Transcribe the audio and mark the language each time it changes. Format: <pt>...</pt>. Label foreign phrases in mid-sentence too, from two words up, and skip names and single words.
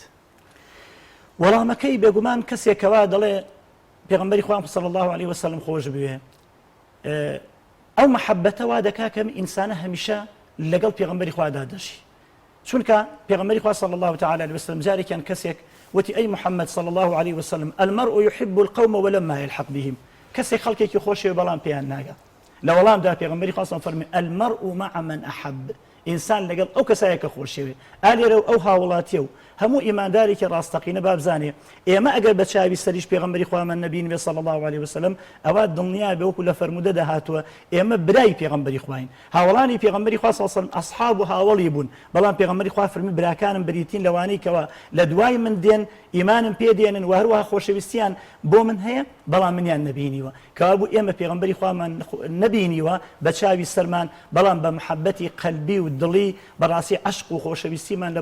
<ckb>وەڵامەکەی بێگومان کەسێکەوە دەڵێ پێغەمبەری خوا</ckb> <ar>صلی الله علیه وسلم</ar> <ckb>خۆش بوێ ئەو محەبەتەوە دەکا کە ئینسانە هەمیشە لەگەڵ پێغەمبەری خوادا دەژی چونکە پێغەمبەری خوا</ckb> <ar>صلی الله تعالی علیه وسلم</ar> <ckb>جارێکیان کەسێک وتی ئەی محەممەد</ckb> <ar>صلی الله عليه وسلم المرء يحب القوم ولما يلحق بهم</ar> <ckb>کەسێک خەڵکێکی خۆشێ بەڵام پێیان ناگە لە وەڵامدا پێغەمبەری خوا فەرمی</ckb> <ar>المرء مع من أحب</ar> <ckb>ئینسان لەگەڵ ئەو کەسایە کە خۆشەوێ ئالێرە ئەو هاوڵاتیە و هەموو ئیماندارێکی ڕاستەقینە بابزانێ ئێمە ئەگەر بە چاوی سەریش پێغەمبەری خوامان نەبین بێ</ckb> <ar>صلی الله عليه وسلم</ar> <ckb>ئەوە دڵنیا بێ وەکو لە فەرمودەدا هاتووە ئێمە برای پێغەمبەری خواین هاوڵانی پێغەمبەری خوا</ckb> <ar>صلی الله علیه وسلم</ar> <ckb>ئەصحاب و هاوڵی بوون بەڵام پێغەمبەری خوا فەرمی براکانم بریتین لەوانەی کەوە لە دوای من دێن ئیمانم پێدێنن و هەروەها خۆشەویستیان بۆ من هەیە بەڵام منیان نەبینیوە کەوا بوو ئێمە پێغەمبەری خوامان نەبینیوە بە چاوی سەرمان بەڵام بە محەبەتی قەلبی و دڵی بەڕاستی عشق و خۆشەویستیمان لە</ckb>